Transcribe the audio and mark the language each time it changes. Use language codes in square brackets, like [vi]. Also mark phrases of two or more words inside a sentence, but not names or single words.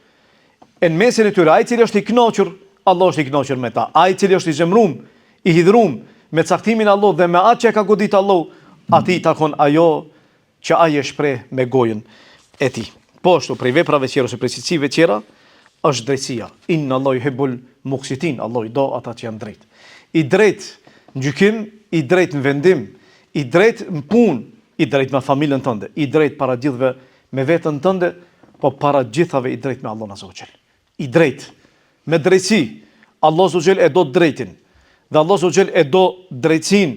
[sq] E në mesin e tyre, ai cili është i kënaqur, Allah është i kënaqur me ta. Ai cili është i zemrum, i hidhrum me caktimin e Allahut dhe me atë që ka godit Allahu, atij takon ajo që ai e shpreh me gojën e tij. Po ashtu prej veprave tjera ose prej cilësive tjera është drejtësia. [ar] إن الله يحب المقسطين. [sq] Allahu do ata që janë drejt. I drejt në gjykim, i drejt në vendim, i drejt në punë, i drejt me familjen tënde, i drejt para gjithëve me veten tënde, po para gjithave i drejt me Allahun [ar] عز وجل. [sq] I drejt me drejtësi. Allahu xhel e do drejtin. Dhe Allahu xhel e do drejtësinë.